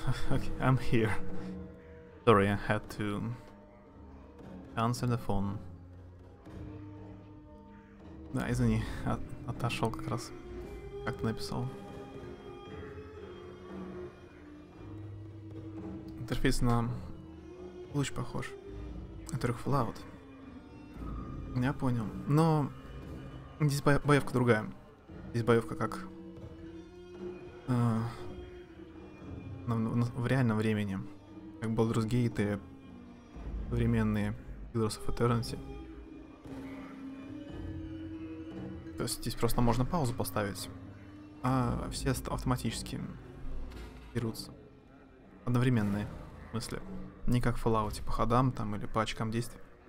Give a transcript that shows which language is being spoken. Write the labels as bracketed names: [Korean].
[English] Okay, I'm here. Sorry, I had to answer the phone. [Russian] Да, извини, отошел как раз, как ты написал. Интерфейс на луч похож. Это Fallout. Я понял. Но здесь боевка другая. Здесь боевка как в реальном времени. Как Baldur's Gate и современные Pillars of Eternity. То есть здесь просто можно паузу поставить, а все автоматически берутся. Одновременные мысли. Не как в Fallout, по ходам там или по очкам действий.